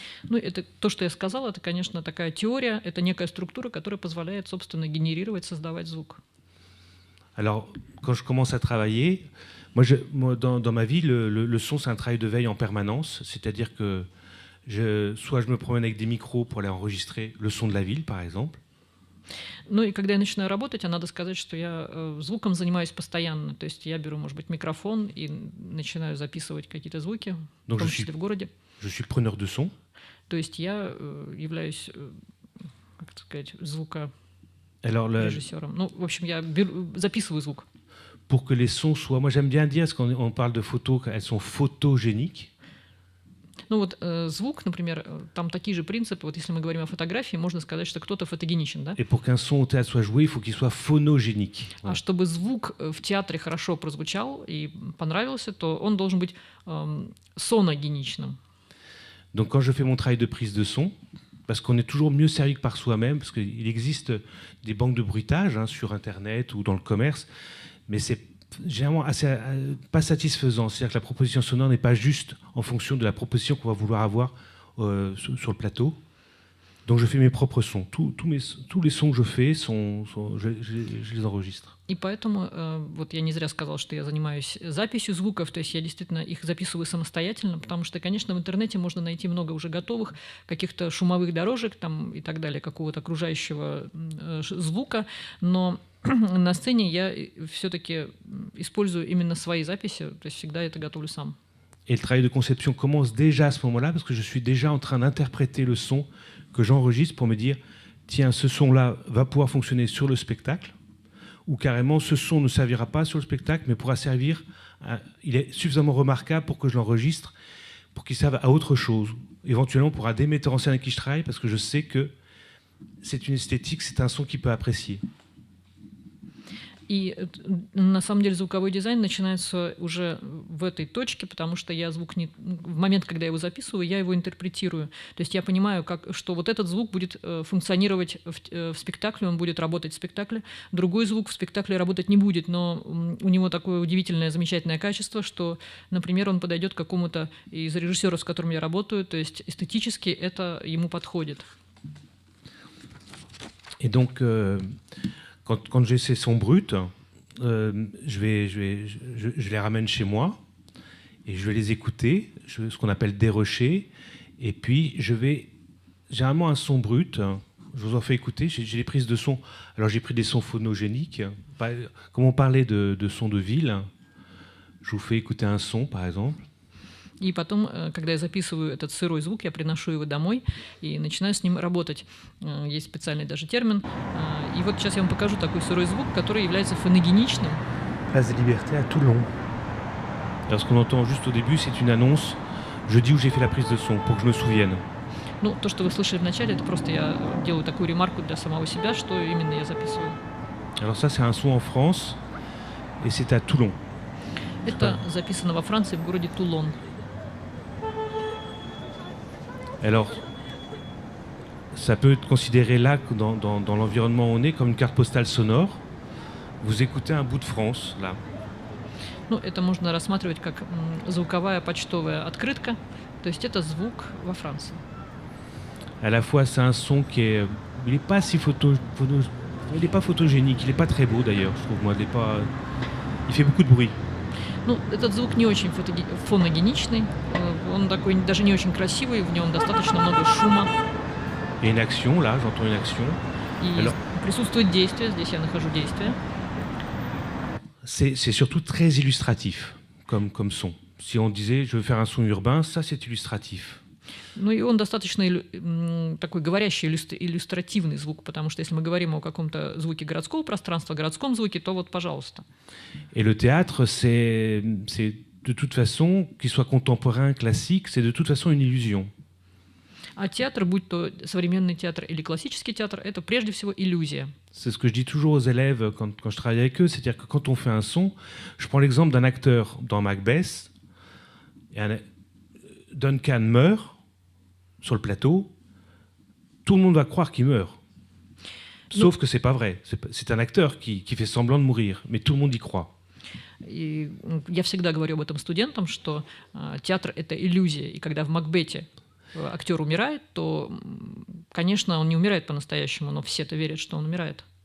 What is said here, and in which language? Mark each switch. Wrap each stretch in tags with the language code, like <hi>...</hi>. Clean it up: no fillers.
<ru>Ну, это то, что я сказала, это, конечно, такая теория, это некая структура, которая позволяет, собственно, генерировать, создавать звук.</ru> <fr>Alors, quand je commence à travailler, moi dans ma vie, le son, c'est un travail de veille en permanence. C'est-à-dire que soit je me promène avec des micros pour aller enregistrer le son de la ville, par exemple.</fr> <ru>Ну и когда я начинаю работать, надо сказать, что я звуком занимаюсь постоянно. То есть я беру, может быть, микрофон и начинаю записывать какие-то звуки, в том числе в городе.</ru> <fr>Je suis le preneur de son.</fr> <ru>То есть я являюсь, как сказать, звукорежиссером. Ну, в общем, я записываю звук.</ru> <fr>Pour que les sons soient... Moi, j'aime bien dire, parce qu'on parle de photos, qu'elles sont photogéniques.</fr> <ru>Ну вот звук, например, там такие же принципы. Вот если мы говорим о фотографии, можно сказать, что кто-то фотогеничен, да?</ru> <fr>Et pour qu'un son au théâtre soit joué, il faut qu'il soit phonogénique. Voilà.</fr> <ru>А чтобы звук в театре хорошо прозвучал и понравился, то он должен быть соногеничным.</ru> <fr>Donc quand je fais mon travail de prise de son, parce qu'on est toujours mieux servi que par soi-même, parce qu'il existe des banques de bruitage sur Internet ou dans le commerce, mais c'est généralement assez pas satisfaisant. C'est-à-dire que la proposition sonore n'est pas juste en fonction de la proposition qu'on va vouloir avoir sur le plateau. Donc je fais mes propres sons. Tous les sons que je fais, je les enregistre.</fr> <ru>И поэтому вот я не зря сказала, что я занимаюсь записью звуков, то есть я действительно их записываю самостоятельно, потому что, конечно, в интернете можно найти много уже готовых каких-то шумовых дорожек там, и так далее, какого-то окружающего звука, но на сцене я все-таки использую именно свои записи, то есть всегда это готовлю сам.</ru> <fr>Et le travail de conception commence déjà à ce moment-là, parce que je suis déjà en train d'interpréter le son que j'enregistre pour me dire, tiens, ce son-là va pouvoir fonctionner sur le spectacle, ou carrément, ce son ne servira pas sur le spectacle, mais pourra servir, il est suffisamment remarquable pour que je l'enregistre, pour qu'il serve à autre chose, éventuellement pour un des metteurs en scène avec qui je travaille, parce que je sais que c'est une esthétique, c'est un son qu'il peut apprécier.</fr> <ru>И на самом деле звуковой дизайн начинается уже в этой точке, потому что я звук не... В момент, когда я его записываю, я его интерпретирую. То есть я понимаю, что вот этот звук будет функционировать в спектакле, он будет работать в спектакле. Другой звук в спектакле работать не будет, но у него такое удивительное, замечательное качество, что, например, он подойдет к какому-то из режиссеров, с которым я работаю, то есть эстетически это ему подходит.</ru> <fr>Et donc, quand j'ai ces sons bruts, je les ramène chez moi et je vais les écouter, ce qu'on appelle dérocher. Et puis, je vais... Généralement, un son brut, je vous en fais écouter, j'ai des prises de son. Alors, j'ai pris des sons phonogéniques. Comme on parlait de sons de ville, je vous fais écouter un son, par exemple.</fr> <ru>И потом, когда я записываю этот сырой звук, я приношу его домой и начинаю с ним работать. Есть специальный даже термин. И вот сейчас я вам покажу такой сырой звук, который является фоногеничным.</ru> <fr>Place des Libertés à Toulon. Alors, ce qu'on entend juste au début, c'est une annonce. Je dis où j'ai fait la prise de son, pour que je me souvienne.</fr> <ru>Ну, то, что вы слышали в начале, это просто я делаю такую ремарку для самого себя, что именно я записываю.</ru> <fr>Alors ça, c'est un son en France, et c'est à Toulon.</fr> <ru>Это записано во Франции, в городе Тулон.</ru> <fr>Alors, ça peut être considéré là, dans l'environnement où on est, comme une carte postale sonore. Vous écoutez un bout de France, là.</fr> <ru>Ну, это можно рассматривать как звуковая почтовая открытка, то есть это звук во Франции.</ru> <fr>À la fois, c'est un son qui est... Il n'est pas si il n'est pas photogénique, il n'est pas très beau d'ailleurs, je trouve. Moi, il fait beaucoup de bruit.</fr> <ru>Ну, этот звук не очень фоногеничный, он такой даже не очень красивый, в нем достаточно много шума.</ru> <fr>Il y a une action, là, j'entends une action.</fr> <ru>И</ru> <fr>Alors,</fr> <ru>присутствует действие, здесь я нахожу действие.</ru> <fr>c'est surtout très illustratif comme son. Si on disait je veux faire un son urbain, ça c'est illustratif.</fr> <ru>Ну и он достаточно такой говорящий, иллюстративный звук, потому что если мы говорим о каком-то звуке городского пространства, городском звуке, то вот, пожалуйста.</ru> <fr>Et le théâtre, c'est de toute façon, qu'il soit contemporain, classique, c'est de toute façon une illusion.</fr> <ru>А театр, будь то современный театр или классический театр, это прежде всего иллюзия.</ru> <fr>C'est ce que je dis toujours aux élèves quand je travaille avec eux, c'est-à-dire que quand on fait un son, je prends l'exemple d'un acteur dans Macbeth, Duncan meurt sur le plateau, tout le monde va croire qu'il meurt. Sauf que c'est pas vrai. C'est un acteur qui fait semblant de mourir, mais tout le monde y croit.</fr> <ru>И я всегда говорю об этом студентам, что театр — это иллюзия. И когда в Макбете актер умирает, то, конечно, он не умирает по-настоящему, но все-то верят, что он умирает.</ru>